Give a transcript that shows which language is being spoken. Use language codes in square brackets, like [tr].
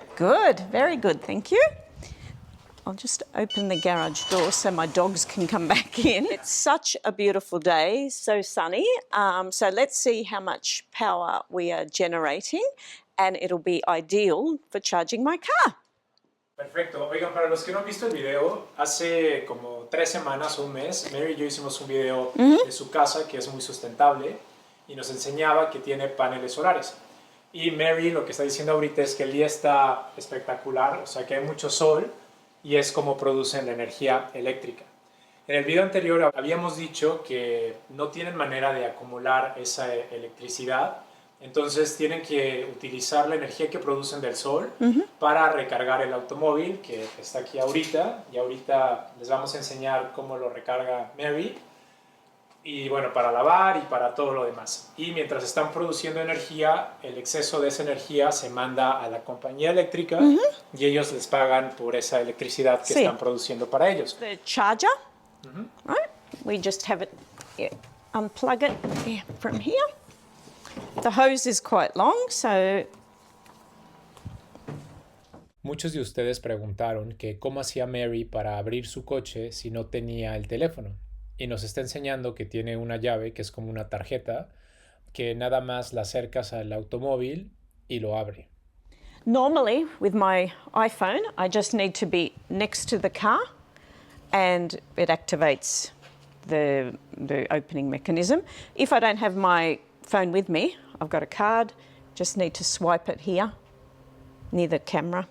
[en] Good, very good, thank you. I'll just open the garage door so my dogs can come back in. It's such a beautiful day, so sunny. So let's see how much power we are generating, and it'll be ideal for charging my car. [es] Perfecto. Oigan, para los que no han visto el video, hace como 3 semanas o un mes, Mary y yo hicimos un video de su casa que es muy sustentable y nos enseñaba que tiene paneles solares. Y Mary lo que está diciendo ahorita es que el día está espectacular, o sea que hay mucho sol y es como producen la energía eléctrica. En el video anterior habíamos dicho que no tienen manera de acumular esa electricidad, entonces tienen que utilizar la energía que producen del sol para recargar el automóvil que está aquí ahorita, y ahorita les vamos a enseñar cómo lo recarga Mary, y bueno, para lavar y para todo lo demás. Y mientras están produciendo energía, el exceso de esa energía se manda a la compañía eléctrica y ellos les pagan por esa electricidad que Sí. están produciendo para ellos. [en] The charger, right? We just have it, unplug it from here. The hose is quite long, so [es] Muchos de ustedes preguntaron que cómo hacía Mary para abrir su coche si no tenía el teléfono. Y nos está enseñando que tiene una llave que es como una tarjeta que nada más la acercas al automóvil y lo abre. [en] normally with my iPhone, I just need to be next to the car and it activates the opening mechanism. If I don't have my phone with me, I've got a card, just need to swipe it here near the camera.